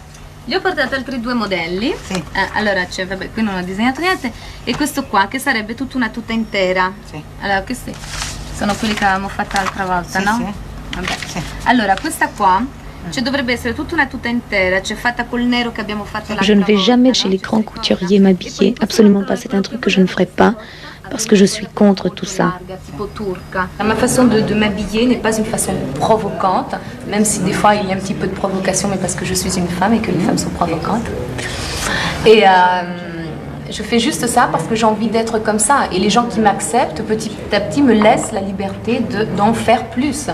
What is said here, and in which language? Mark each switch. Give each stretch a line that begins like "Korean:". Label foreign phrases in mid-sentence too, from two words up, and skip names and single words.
Italian: gli ho portato altri due modelli. Sì. Allora c'è, vabbè, qui non ho disegnato niente. E questo qua che sarebbe tutta una tuta intera. Sì. Allora, questi sono quelli che avevamo fatto l'altra volta, Sì, no? sì. Vabbè. Sì. Allora, questa qua, cioè dovrebbe essere tutta una tuta intera, cioè fatta col nero che abbiamo fatto l'altra
French: Je ne vais
Italian: volta,
French: jamais
Italian: no?
French: chez les grands couturiers m'habiller, absolument pas, c'est un truc que je ne ferai pas, parce que je suis contre tout ça.
Italian: Tipo turca.
French: Ma façon de m'habiller n'est pas une façon provocante, même si des fois il y a un petit peu de provocation, mais parce que je suis une femme et que les femmes sont provocantes. Et je fais juste ça parce que j'ai envie d'être comme ça. Et les gens qui m'acceptent petit à petit me laissent la liberté d'en faire plus.